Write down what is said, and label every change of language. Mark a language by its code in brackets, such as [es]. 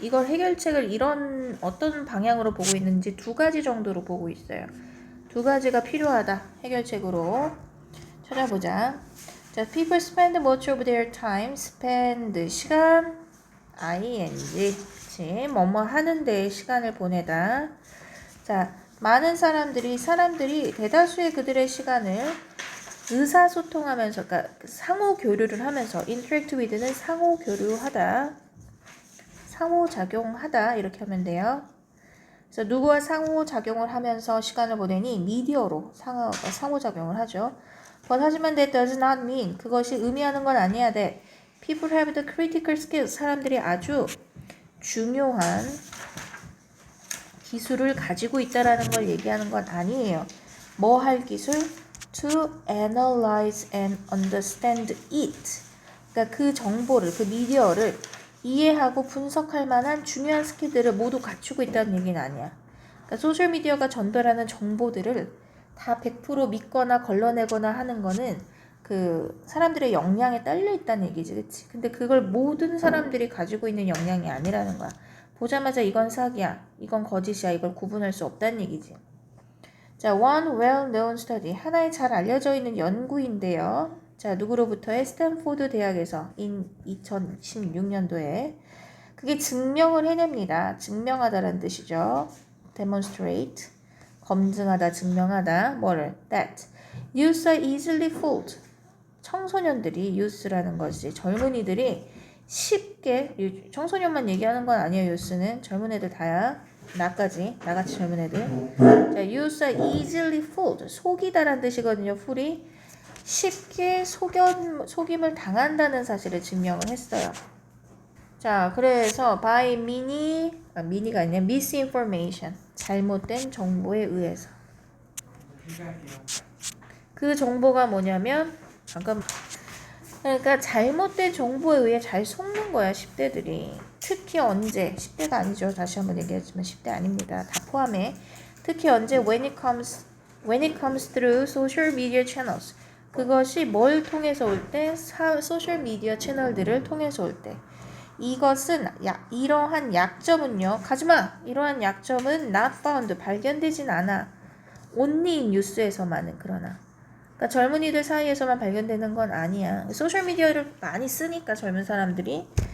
[ko] 이걸 해결책을 이런 어떤 방향으로 보고 있는지 두 가지 정도로 보고 있어요. 두 가지가 필요하다. 해결책으로. 찾아보자. [en] 자, people spend much of their time. spend 시간 ing. [ko] 그치? 뭐뭐 하는 데에 시간을 보내다. 자, 많은 사람들이 대다수의 그들의 시간을 의사소통하면서, 그러니까 상호 교류를 하면서, [en] interact with [ko] 는 상호 교류하다, 상호작용하다 이렇게 하면 돼요. 그래서 누구와 상호작용을 하면서 시간을 보내니 미디어로 상호작용을 하죠. [en] But [ko] 하지만 [en] that does not mean [ko] 그것이 의미하는 건 아니야. [en] that people have the critical skills [ko] 사람들이 아주 중요한 기술을 가지고 있다라는 걸 얘기하는 건 아니에요. 뭐 할 기술? [en] To analyze and understand it. [ko] 그러니까 그 정보를, 그 미디어를 이해하고 분석할 만한 중요한 스킬들을 모두 갖추고 있다는 얘기는 아니야. 그러니까 소셜미디어가 전달하는 정보들을 다 100% 믿거나 걸러내거나 하는 거는 그 사람들의 역량에 딸려 있다는 얘기지, 그치? 근데 그걸 모든 사람들이 가지고 있는 역량이 아니라는 거야. 보자마자 이건 사기야, 이건 거짓이야, 이걸 구분할 수 없다는 얘기지. 자, [en] one well-known study, [ko] 하나의 잘 알려져 있는 연구인데요. 자, 누구로부터의? 스탠포드 대학에서 2016년도에 그게 증명을 해냅니다. 증명하다라는 뜻이죠. demonstrate, 검증하다, 증명하다. 뭐를? [en] that youths are easily fooled. [ko] 청소년들이, youth라는 것이 젊은이들이 쉽게, 청소년만 얘기하는 건 아니에요. youth는 젊은 애들 다야. 나같이 젊은 애들. [en] 자, youths are easily fooled. [ko] 속이다라는 뜻이거든요. fool이 쉽게 속임을 당한다는 사실을 증명을 했어요. 자, 그래서 by 미니가 아니라 misinformation, 잘못된 정보에 의해서. 그 정보가 뭐냐면 방금 그러니까 잘못된 정보에 의해 잘 속는 거야, 10대들이. 특히 언제, 10대가 아니죠. 다시 한번 얘기하지만 10대 아닙니다. 다 포함해. 특히 언제 [en] when it comes through social media channels. [ko] 그것이 뭘 통해서 올 때? 소셜 미디어 채널들을 통해서 올 때. 이것은 이러한 약점은요. 가지마. 이러한 약점은 [en] not found. [ko] 발견되진 않아. [en] only in [ko] 뉴스에서만은 그러나. 그러니까 젊은이들 사이에서만 발견되는 건 아니야. 소셜미디어를 많이 쓰니까 젊은 사람들이.